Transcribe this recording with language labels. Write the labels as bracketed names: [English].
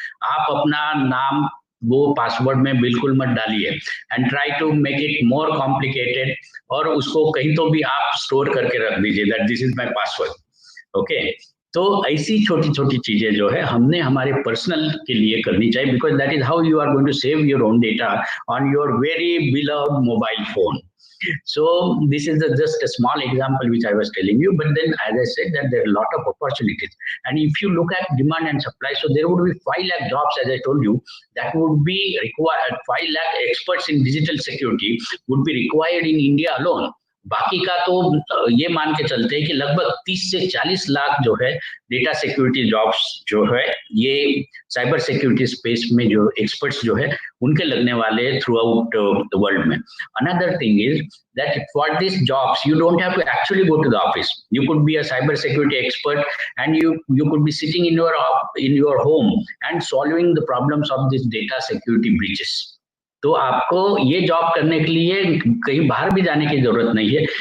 [Hindi] आप अपना नाम वो पासवर्ड में बिल्कुल मत डालिए, [English] and try to make it more complicated, [Hindi] और उसको कहीं तो भी आप स्टोर करके रख दीजिए [English] That this is my password. [Hindi] Okay, तो ऐसी छोटी छोटी चीजें जो है हमने हमारे पर्सनल के लिए करनी चाहिए, [English] Because that is how you are going to save your own data on your very beloved mobile phone. So this is just a small example which I was telling you, but then as I said that there are a lot of opportunities, and if you look at demand and supply, so there would be 5 lakh jobs, as I told you, that would be required. 5 lakh experts in digital security would be required in India alone. [Hindi] बाकी का तो ये मान के चलते हैं कि लगभग 30 से 40 लाख जो है डेटा सिक्योरिटी जॉब्स जो है ये साइबर सिक्योरिटी स्पेस में जो एक्सपर्ट्स जो है उनके लगने वाले [English] throughout the world [Hindi] में. [English] Another thing is that for these jobs you don't have to actually go to the office. You could be a cyber security expert, and you could be sitting in your home and solving the problems of these data security breaches. [Hindi] तो आपको ये job करने के लिए कहीं बाहर भी जाने की जरूरत नहीं है.